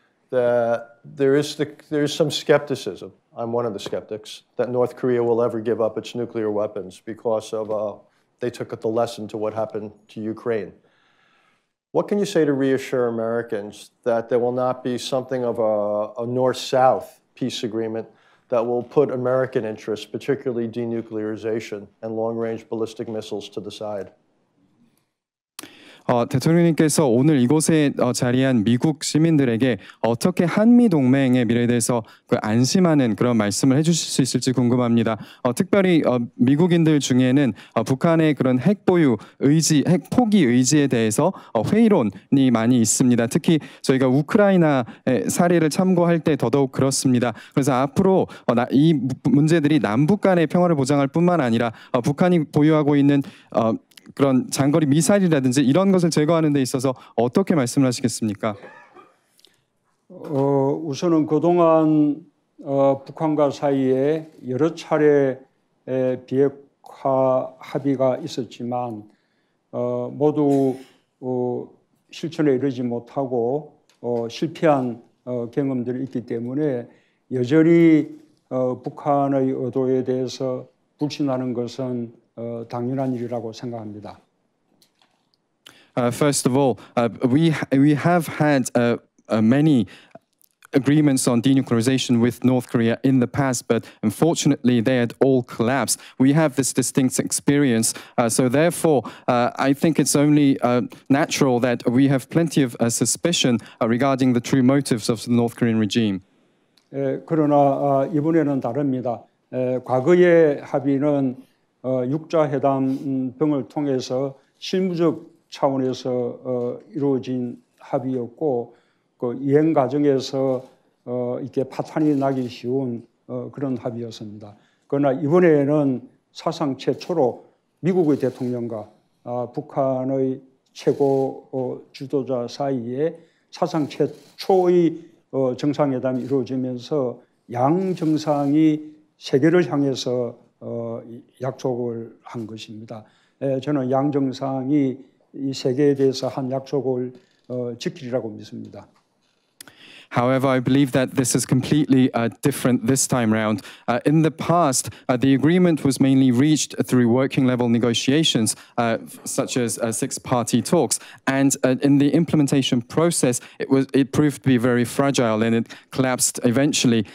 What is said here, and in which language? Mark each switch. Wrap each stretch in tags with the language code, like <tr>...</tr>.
<en>that there is some skepticism. I'm one of the skeptics that North Korea will ever give up its nuclear weapons because of they took the lesson to what happened to Ukraine. What can you say to reassure Americans that there will not be something of a North-South peace agreement that will put American interests, particularly denuclearization and long-range ballistic missiles, to the side?</en> <ko>대통령님께서 오늘 이곳에 자리한 미국 시민들에게 어떻게 한미 동맹의 미래에 대해서 안심하는 그런 말씀을 해주실 수 있을지 궁금합니다. 특별히 미국인들 중에는 북한의 그런 핵 보유 의지, 핵 포기 의지에 대해서 회의론이 많이 있습니다. 특히 저희가 우크라이나의 사례를 참고할 때 더더욱 그렇습니다. 그래서 앞으로 이 문제들이 남북 간의 평화를 보장할 뿐만 아니라 북한이 보유하고 있는 그런 장거리 미사일이라든지 이런 것을 제거하는 데 있어서 어떻게 말씀을 하시겠습니까? 우선은 그동안 북한과 사이에 여러 차례 비핵화 합의가 있었지만 모두 실천에 이르지 못하고 실패한 경험들이 있기 때문에 여전히 북한의 의도에 대해서 불신하는 것은 당연한 일이라고 생각합니다.</ko> <en>First of all, we have had many agreements on denuclearization with North Korea in the past, but unfortunately they had all collapsed. We have this distinct experience, so therefore I think it's only natural that we have plenty of suspicion regarding the true motives of the North Korean regime.</en> <ko>그러나 이번에는 다릅니다. 과거의 합의는 육자회담 등을 통해서 실무적 차원에서 이루어진 합의였고 그 이행 과정에서 이렇게 파탄이 나기 쉬운 그런 합의였습니다. 그러나 이번에는 사상 최초로 미국의 대통령과 북한의 최고 지도자 사이에 사상 최초의 정상회담이 이루어지면서 양 정상이 세계를 향해서 약속을 한 것입니다. 저는 양 정상이 이 세계에 대해서 한 약속을 지키리라고 믿습니다.</ko> <en>However, I believe that this is completely different this time round. In the past, the agreement was mainly reached through working-level negotiations, such as six-party talks, and in the implementation process, it proved to be very fragile and it collapsed eventually.</en>